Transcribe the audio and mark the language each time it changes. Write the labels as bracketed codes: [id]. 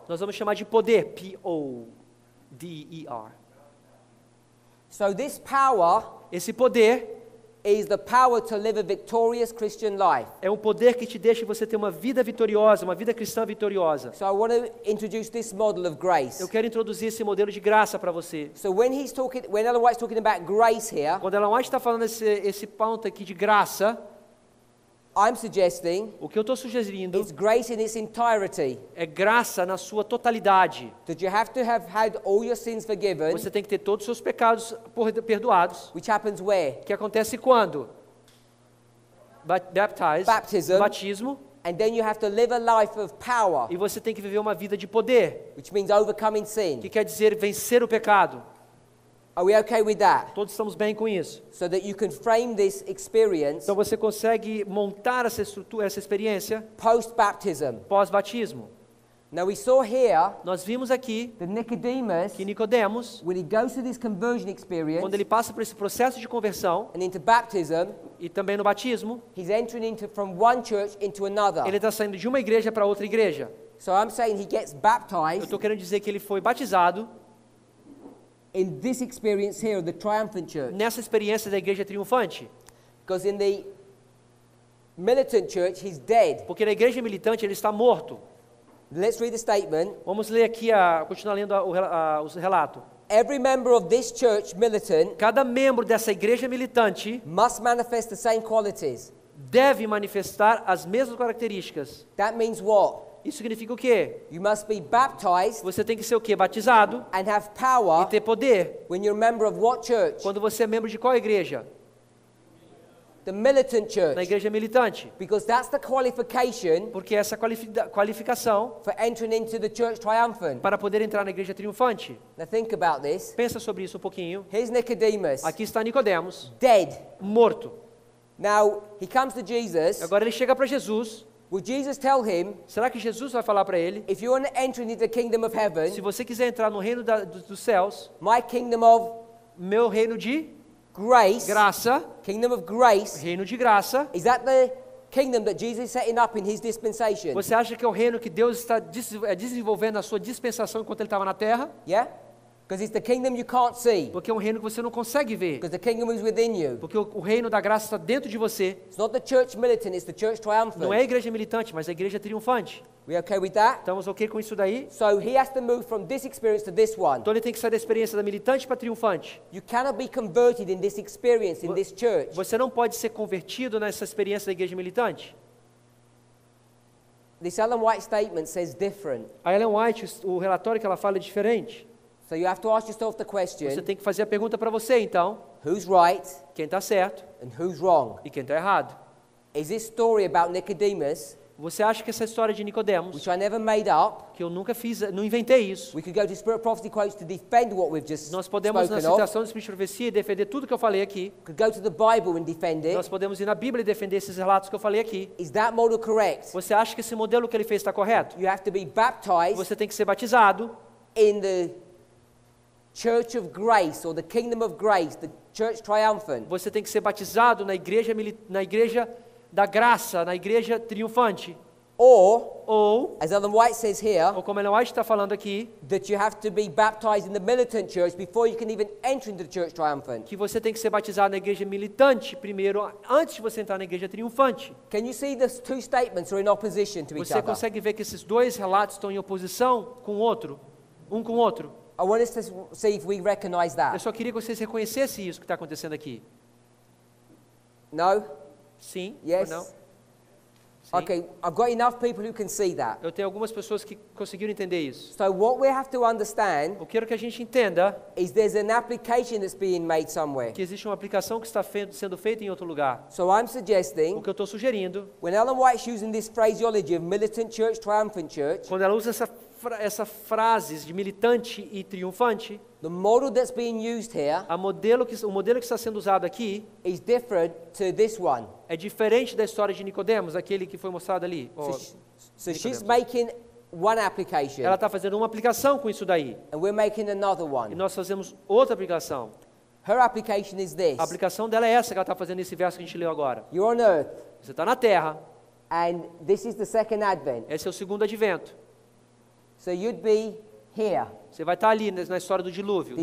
[pt] nós vamos chamar de poder, P-O-D-E-R. [en] So this power [pt] Esse poder [en] is the power to live a victorious Christian life. [pt] É um poder que te deixa você ter uma vida vitoriosa, uma vida cristã vitoriosa. [en] So I want to introduce this model of grace. [pt] Eu quero introduzir esse modelo de graça para você. [en] So when Ellen White's talking about grace here, [pt] Quando Ellen White está falando esse ponto aqui de graça, [en] I'm suggesting [pt] o que eu estou sugerindo [en] it's grace in its entirety. [pt] é graça na sua totalidade. [en] That you have to have had all your sins forgiven, [pt] Você tem que ter todos os seus pecados perdoados. [en] which happens where? [pt] Que acontece quando? [en] Baptism. [pt] Batismo. [en] And then you have to live a life of power, [pt] E você tem que viver uma vida de poder, [en] which means overcoming sin. [pt] que quer dizer vencer o pecado. [en] Are we okay with that? [pt] Todos estamos bem com isso. [en] So that you can frame this experience [pt] Então você consegue montar essa estrutura, essa experiência [en] post-baptism. [pt] pós-batismo. [en] Now we saw here [pt] Nós vimos aqui [en] that Nicodemus, [pt] que Nicodemos, [en] when he goes through this conversion [pt] quando [en] experience [pt] ele passa por esse processo de conversão [en] and into baptism, [pt] e também no batismo, [en] he's entering from one church into another. [pt] ele está saindo de uma igreja para outra igreja. [en] So I'm saying he gets [pt] Eu [en] baptized [pt] estou querendo dizer que ele foi batizado [en] in this experience here of the triumphant church. [pt] nessa experiência da igreja triunfante. [en] Because in the militant church, he's dead. [pt] Porque na igreja militante ele está morto. [en] Let's read the statement. [pt] Vamos ler aqui, continuar lendo o relato. [en] Every member of this church militant [pt] Cada membro dessa igreja militante [en] must manifest the same qualities. [pt] deve manifestar as mesmas características. [en] That means what? [pt] Isso significa o quê? [en] You must be baptized [pt] Você tem que ser o quê? Batizado [en] and have [pt] e [en] power [pt] ter poder. [en] when you're a member of what church? [pt] Quando você é membro de qual igreja? [en] The militant [pt] Na [en] church. [pt] igreja militante. [en] Because that's the qualification [pt] Porque essa qualificação [en] for entering into the church triumphant. [pt] para poder entrar na igreja triunfante. [en] Now think about this. [pt] Pensa sobre isso um pouquinho. [en] Here's Nicodemus, [pt] Aqui está Nicodemos, [en] dead. [pt] morto. [en] Now, he comes to Jesus. [pt] Agora ele chega para Jesus. [en] Will Jesus tell him, [pt] Será que Jesus vai falar para ele? [en] if you want to enter into the kingdom of [pt] Se [en] heaven, [pt] você quiser entrar no reino dos céus, [en] my kingdom of [pt] meu reino de [en] grace, [pt] graça, [en] kingdom of grace, [pt] reino de graça, [en] is that the kingdom that Jesus is setting up in his dispensation? [pt] você acha que é o reino que Deus está desenvolvendo na sua dispensação enquanto ele estava na terra? [en] Yeah? Because it's the kingdom you can't see. [pt] Porque é um reino que você não consegue ver. [en] Because the kingdom is within you. [pt] Porque o reino da graça está dentro de você. [en] It's not the church militant, it's the church triumphant. [pt] Não é a igreja militante, mas a igreja triunfante. [en] We okay with that? [pt] Estamos ok com isso daí? [en] So he has to move from this experience to this one. [pt] Então ele tem que sair da experiência da militante para triunfante. [en] You cannot be converted in this experience, in this church. [pt] Você não pode ser convertido nessa experiência da igreja militante. [en] This Ellen White statement says different. [pt] A Ellen White, o relatório que ela fala é diferente. [en] So you have to ask yourself the [pt] Você [en] question, [pt] tem que fazer a pergunta para você, então. [en] who's right [pt] Quem está certo [en] and who's wrong? [pt] e quem está errado. [en] Is this story about Nicodemus, [pt] Você acha que essa história de Nicodemos, [en] which I never made up, [pt] que eu nunca fiz, não inventei isso. [en] we could go to Spirit Prophecy quotes to defend what we've just [pt] Nós podemos, na [en] spoken of. [pt] citação do Espírito de Profecia, defender tudo que eu falei aqui. [en] Could go to the Bible and defend [pt] Nós [en] it. [pt] podemos ir na Bíblia e defender esses relatos que eu falei aqui. [en] Is that model correct? [pt] Você acha que esse modelo que ele fez está correto? [en] You have to be baptized [pt] Você tem que ser batizado [en] in the church of grace or the kingdom of grace, the church triumphant. [pt] Você tem que ser batizado na igreja da graça, na igreja triunfante. [en] Or, [pt] Ou [en] as Ellen White says here, [pt] como Ellen White está falando aqui, [en] that you have to be baptized in the militant church before you can even enter into the church triumphant. [pt] que você tem que ser batizado na igreja militante primeiro, antes de você entrar na igreja triunfante. [en] Can you see the two statements are in opposition to each [pt] Você [en] other? [pt] consegue ver que esses dois relatos estão em oposição com o outro, um com o outro. [en] I want us to see if we recognize [pt] Eu [en] that. [pt] só queria que vocês reconhecessem isso que está acontecendo aqui. [en] No? [pt] Sim? [en] Yes? [pt] Ou não? Sim. [en] Okay, I've got enough people who can see that. [pt] Eu tenho algumas pessoas que conseguiram entender isso. [en] So what we have to understand [pt] Eu quero que a gente entenda [en] is there's an application that's being made somewhere. [pt] que existe uma aplicação que está sendo feita em outro lugar. [en] So I'm [pt] O [en] suggesting, [pt] que eu estou sugerindo, [en] when Ellen White's using this phraseology of militant church, triumphant church, [pt] quando ela usa essa frases de militante e triunfante, [en] the model that's being used here [pt] o modelo que está sendo usado aqui [en] is different to this one. [pt] é diferente da história de Nicodemos, aquele que foi mostrado ali. [en] So she's making one application, [pt] Ela está fazendo uma aplicação com isso daí. [en] and we're making another [pt] E [en] one. [pt] nós fazemos outra aplicação. [en] Her application is this. [pt] A aplicação dela é essa que ela está fazendo nesse verso que a gente leu agora. [en] You're on earth, [pt] Você está na terra, [en] and this is the second advent. [pt] esse é o segundo advento. [en] So you'd be here. [pt] Você vai estar ali na história do dilúvio, no